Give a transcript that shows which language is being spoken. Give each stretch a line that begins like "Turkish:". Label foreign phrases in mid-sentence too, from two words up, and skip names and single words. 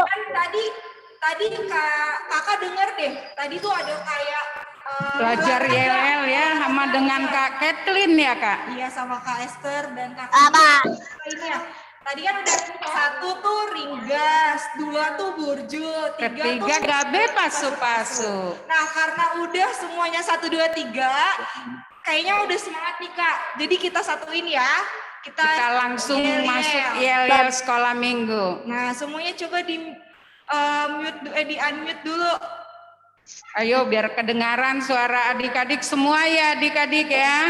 Indonesian: Kan tadi kakak dengar deh. Tadi tuh ada kayak Belajar YLL ya, sama dengan Kak Kathleen ya Kak? Iya, sama Kak Esther dan Kak Apa? lainnya. Tadi kan udah 1 tuh ringgas, 2 tuh burjul, 3 Ketiga tuh
Batak Simalungun: gabe pasu-pasu.
Indonesian: Nah, karena udah semuanya 1, 2, 3, kayaknya udah semangat nih Kak. Jadi kita satuin ya. Kita langsung yel-yel. masuk YLL sekolah minggu. Nah, semuanya coba di unmute dulu. Ayo biar kedengaran suara adik-adik semua ya adik-adik ya.